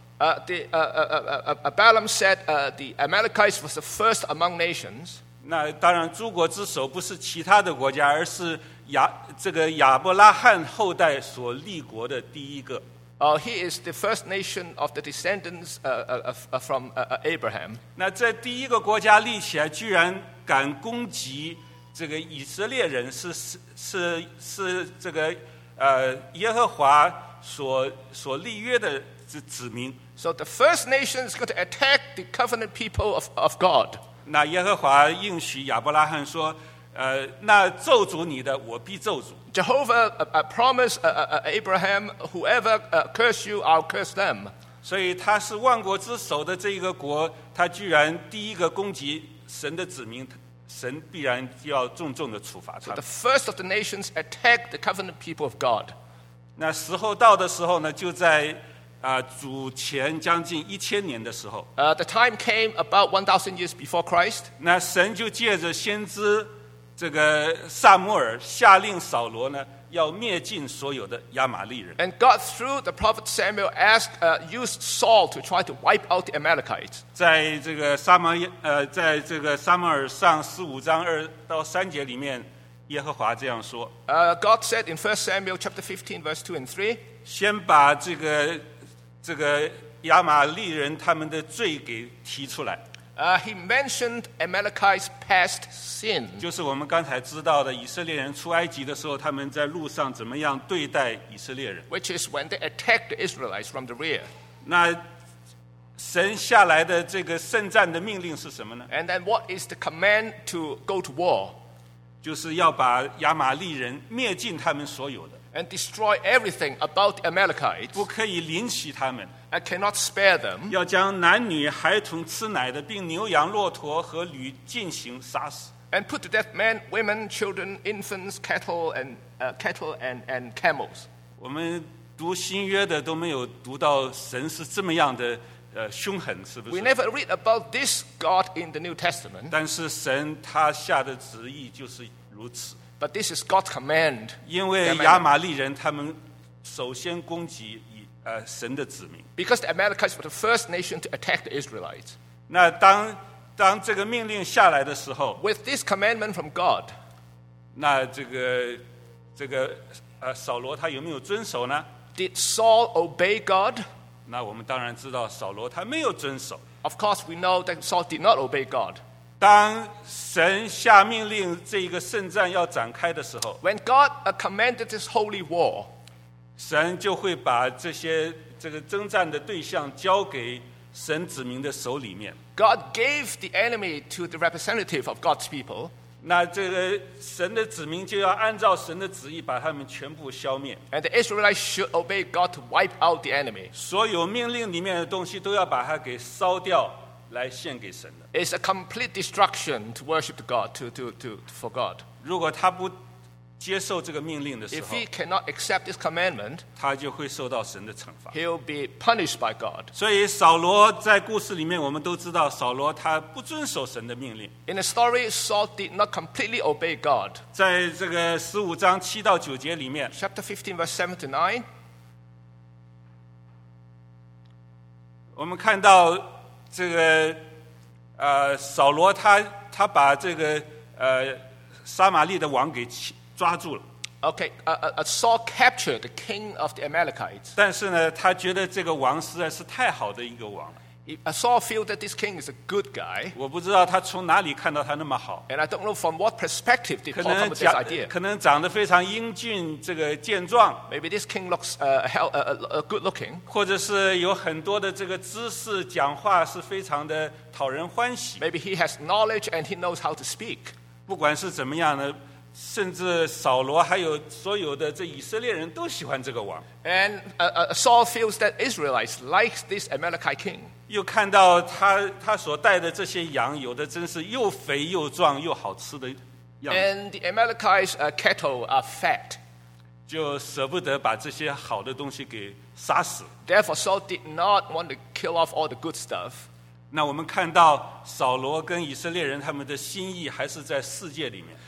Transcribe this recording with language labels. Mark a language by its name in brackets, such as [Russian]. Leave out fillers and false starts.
[English] Balaam said the Amalekites was the first among nations. [Chinese] 那当然诸国之首不是其他的国家，而是这个亚伯拉罕后代所立国的第一个。 [English] He is the first nation of the descendants from Abraham. [Chinese] 那这第一个国家立起来居然敢攻击这个以色列人是这个耶和华所立约的子民。 [English] So the first nation is going to attack the covenant people of God. [Chinese] 那耶和华应许亚伯拉罕说，那咒诅你的，我必咒诅。 [English] Jehovah promised Abraham, whoever curse you, I'll curse them. [Chinese] 所以他是万国之首的这个国，他居然第一个攻击神的子民。神必然要重重的处罚他。 [English] So the first of the nations attacked the covenant people of God. [Chinese] 那时候到的时候呢，就在主前将近一千年的时候。 [English] The time came about 1,000 years before Christ. [Chinese] 那神就借着先知这个撒母耳下令扫罗呢，要灭尽所有的亚玛利人。 [English] And God through the prophet Samuel asked, used Saul to try to wipe out the Amalekites. [Chinese] 在这个撒母在这个撒母耳上十五章二到三节里面，耶和华这样说。 [English] God said in 1 Samuel chapter 15 verse 2 and 3. [Chinese] 先把这个亚玛利人他们的罪给提出来。 [English] He mentioned Amalekites' past sin. [Chinese] 就是我们刚才知道的，以色列人出埃及的时候，他们在路上怎么样对待以色列人 [English] ？Which is when they attacked the Israelites from the rear. [Chinese] 那神下来的这个圣战的命令是什么呢 [English] ？And then what is the command to go to war? [Chinese] 就是要把亚玛利人灭尽他们所有的 [English] ，and destroy everything about Amalekites. [Chinese] 不可以怜惜他们。 [English] I cannot spare them. [Chinese] 要将男女孩童吃奶的，并牛羊骆驼和驴进行杀死。 [English] And put to death men, women, children, infants, cattle and camels. [Chinese] 我们读新约的都没有读到神是这么样的凶狠，是不是 [English] ？We never read about this God in the New Testament. [Chinese] 但是神他下的旨意就是如此。 [English] But this is God's command. [Chinese] 因为亚玛利人他们首先攻击。神的子民。 [English] Because the Amalekites were the first nation to attack the Israelites. [Chinese] 那当这个命令下来的时候 [English] ，With this commandment from God， [Chinese] 那这个扫罗他有没有遵守呢 [English] ？Did Saul obey God？ [Chinese] 那我们当然知道扫罗他没有遵守。 [English] Of course, we know that Saul did not obey God. [Chinese] 当神下命令这个圣战要展开的时候 [English] ，When God commanded this holy war。 [Chinese] 神就会把这个征战的对象交给神子民的手里面。 [English] God gave the enemy to the representative of God's people. [Chinese] 那这个神的子民就要按照神的旨意把他们全部消灭。 [English] And the Israelites should obey God to wipe out the enemy. [Chinese] 所有命令里面的东西都要把它给烧掉，来献给神的。 [English] It's a complete destruction to worship God for God. [Chinese] 如果他不接受这个命令的时候 [English] ，If he cannot accept this commandment， [Chinese] 他就会受到神的惩罚。 [English] He'll be punished by God。 [Chinese] 所以扫罗在故事里面，我们都知道扫罗他不遵守神的命令。 [English] In the story, Saul did not completely obey God。 [Chinese] 在这个十五章七到九节里面 [English] ，Chapter 15 verse 7 to 9， [Chinese] 我们看到这个扫罗他把这个撒玛利的王给抓住了。 [English] Okay, Saul captured the king of the Amalekites. [Chinese] 但是呢，他觉得这个王实在是太好的一个王了。 [English] Saul feels that this king is a good guy. [Chinese] 我不知道他从哪里看到他那么好。 [English] And I don't know from what perspective did he come up with this idea. [Chinese] 可能长得非常英俊，这个健壮。 [English] Maybe this king looks good looking. [Chinese] 或者是有很多的这个知识，讲话是非常的讨人欢喜。 [English] Maybe he has knowledge and he knows how to speak. [Chinese] 不管是怎么样呢。甚至扫罗还有所有的这以色列人都喜欢这个王。 [English] And Saul feels that Israelites like this Amalekite king. [Chinese] 又看到他所带的这些羊，有的真是又肥又壮又好吃的样子。 [English] And the Amalekites' cattle are fat. [Chinese] 就舍不得把这些好的东西给杀死。 [English] Therefore, Saul did not want to kill off all the good stuff. [Chinese] 那我们看到扫罗跟以色列人他们的心意还是在世界里面。